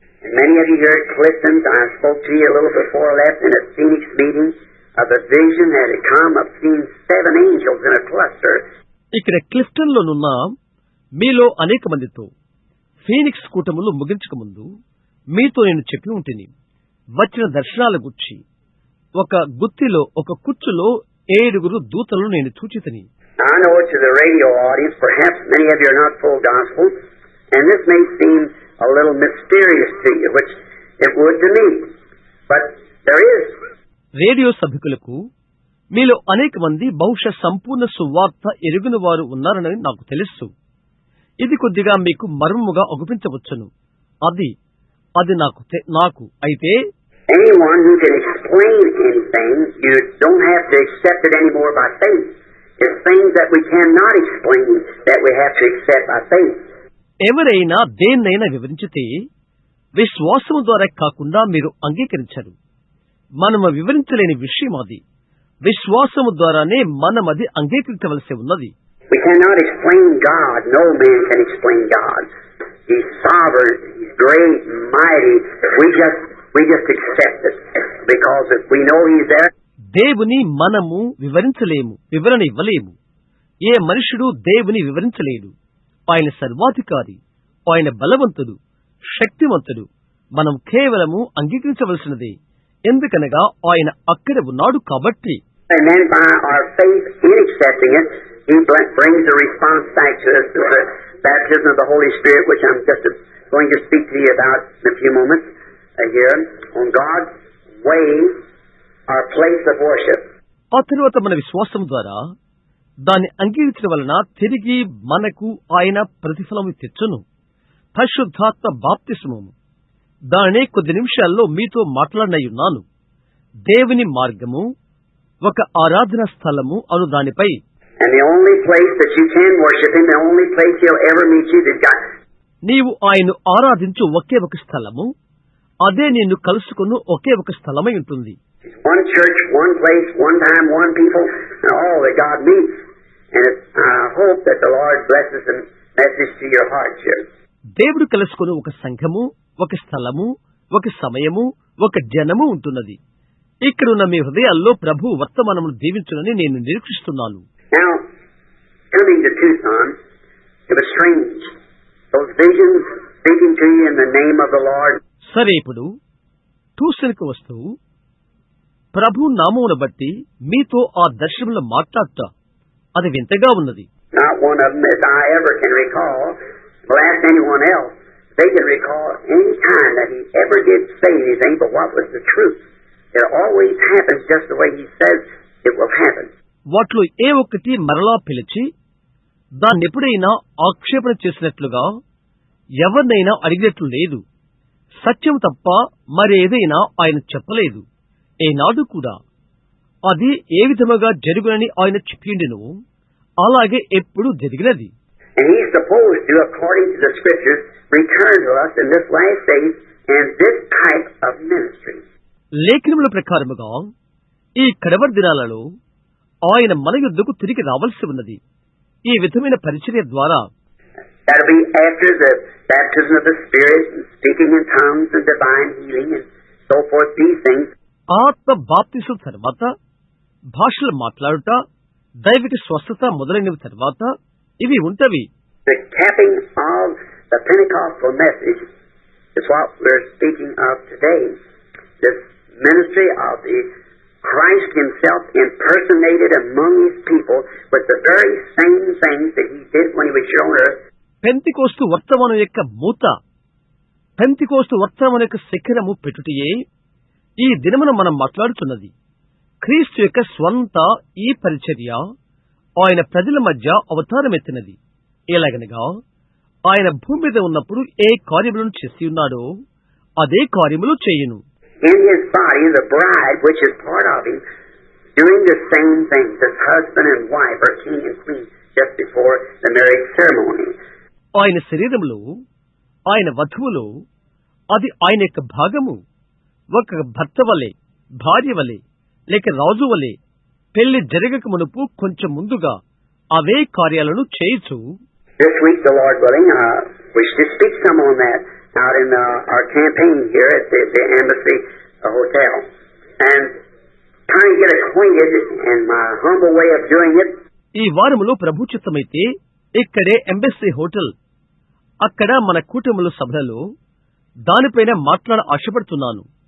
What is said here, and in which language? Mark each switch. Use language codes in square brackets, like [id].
[en] Many of you here at Clifton's, I spoke to you a little before I left in a Phoenix meeting of a vision that had come of seeing 7 angels in a cluster. [te] ఇక్కడ Clifton లోనున్న మీలో అనేక మందితో Phoenix కూటములు ముగించక ముందు మీతో నేను చెప్పి ఉంటిని. వచ్చిన దర్శనాల గురించి ఒక గుత్తిలో, ఒక కుచ్చులో 7 దూతలను నేను చూచితిని. [en] I know to the radio audience, perhaps many of you are not full gospel, and this may seem a little mysterious to you, which it would to me, but there is. [te] Radio సభికులకు మీలో అనేక మంది బహుశా సంపూర్ణ సువార్త ఎరుగున వారు ఉన్నారని నాకు తెలుసు. ఇది కొద్దిగా మీకు మర్మముగా అగుపించవచ్చును. అది నాకు అయితే [en] anyone who can explain anything, you don't have to accept it anymore by faith. It's things that we cannot explain that we have to accept by faith. [te] ఎవరైనా దేన్నైనా వివరించితే విశ్వాసము ద్వారా కాకుండా మీరు అంగీకరించరు. మనము వివరించలేని విషయం అది. విశ్వాసము ద్వారానే మనమది అంగీకరించవలసి ఉన్నది. [en] We cannot explain God. No man can explain God. He's sovereign. He's great and mighty. We just accept it because if we know He's there. [te] దేవుని మనము వివరణ ఇవ్వలేము. ఏ మనుషుడు దేవుని వివరించలేడు. ఆయన సర్వాధికారి, ఆయన బలవంతుడు, శక్తివంతుడు. మనం కేవలము అంగీకరించవలసినదే. ఎందుకనగా ఆయన అక్కడ ఉన్నాడు కాబట్టి. [en] And then by our faith in accepting it, He brings a response back to us through the baptism of the Holy Spirit, which I'm just going to speak to you about in a few moments here on God's way, our place of worship. [te] ఆ తరువాత మన విశ్వాసం ద్వారా దాన్ని అంగీకరించడం వలన తిరిగి మనకు ఆయన ప్రతిఫలము తెచ్చును. పరిశుద్ధాత్మ బాప్తిస్మము దానినే కొద్ది నిమిషాల్లో మీతో మాట్లాడనయ్యున్నాను. దేవుని మార్గము ఒక ఆరాధన స్థలము అను దానిపై. [en] And the only place that you can worship Him, the only place He'll ever meet you, is God. [te] నీవు ఆయన్ను ఆరాధించు ఒకే ఒక స్థలము, అదే నిన్ను కలుసుకున్న ఒకే ఒక స్థలమై ఉంటుంది. [en] One church, one place, one time, one people, and all that God meets. And I hope that the Lord blesses the message to your heart, church. [te] దేవుడు కలుసుకుని ఒక సంఘము, ఒక స్థలము, ఒక సమయము, ఒక జనము ఉంటున్నది. ఇక్కడున్న మీ హృదయాల్లో ప్రభు వర్తమానమును దీవించునని నేను నిరీక్షిస్తున్నాను. [en] Now, coming to Tucson, it was strange. Those visions speaking to you in the name of the Lord. [te] సరే, ఇప్పుడు ట్యూషన్కు వస్తూ ప్రభు నామమును బట్టి మీతో ఆ దర్శనంలో మాట్లాడట అది వింతగా ఉన్నది. [en] Not one of them, as I ever can recall, or ask anyone else, they can recall any time that he ever did say anything but what was the truth. It always happens just the way he says it will happen. [te] వాటిలో ఏ ఒక్కటి మరలా పిలిచి దాన్నెప్పుడైనా ఆక్షేపణ చేసినట్లుగా ఎవరినైనా అడిగినట్లు లేదు. సత్యం తప్ప మరేదైనా ఆయన చెప్పలేదు. ఏనాడు కూడా అది ఏ విధముగా జరుగునని ఆయన చెప్పిండెను, అలాగే ఎప్పుడు జరిగినది. [en] And he's supposed to, according to the scriptures, return to us in this last days and this type of ministry. [te] లేఖనముల ప్రకారముగా ఈ కడవరి దినాలలో ఆయన మన యుద్ధకు తిరిగి రావాల్సి ఉన్నది. ఈ విధమైన పరిచర్య ద్వారా [en] That'll be after the baptism of the Spirit and speaking in tongues and divine healing and so forth, these things. [te] ఆత్మ బాప్తిసం తర్వాత భాషలు మాట్లాడుట, దైవిక స్వస్థత మొదలైనవి తర్వాత ఇవి ఉంటవి. [en] The capping of the Pentecostal message is what we're speaking of today. This ministry of the Christ Himself impersonated among His people with the very same things that He did when He was here on earth. [te] Pentecost వర్తమానం యొక్క మూత, పెంతికోస్తు వర్తమానం యొక్క శిఖరము పెట్టుటయే ఈ దినమున మనం మాట్లాడుతున్నది. క్రీస్తు యొక్క స్వంత ఈ పరిచర్య ఆయన ప్రజల మధ్య అవతారమెత్తినది. ఎలాగనగా ఆయన భూమి మీద ఉన్నప్పుడు ఏ కార్యములను చేసి ఉన్నాడో అదే కార్యములు చేయును. [en] In His body, the bride, which is part of Him, doing the same things as husband and wife or king and queen just before the marriage ceremony. [te] ఆయన శరీరములో, ఆయన వధువులో అది ఆయన యొక్క భాగము. ఒక భర్త వలె, భార్య వలె, లేక రాజు వలె పెళ్లి జరగక మునుపు కొంచెం ముందుగా అవే కార్యాలను చేయుచు. [en] This week, the Lord willing, wish to speak some on that out in our campaign here at the Embassy Hotel. And trying to get acquainted in my humble way of doing it. [te] ఈ వారములో ప్రభు చిత్తమైతే ఇక్కడే embassy hotel, అక్కడ మన కూటముల సభలలో దానిపైన మాట్లాడ ఆశపడుతున్నాను.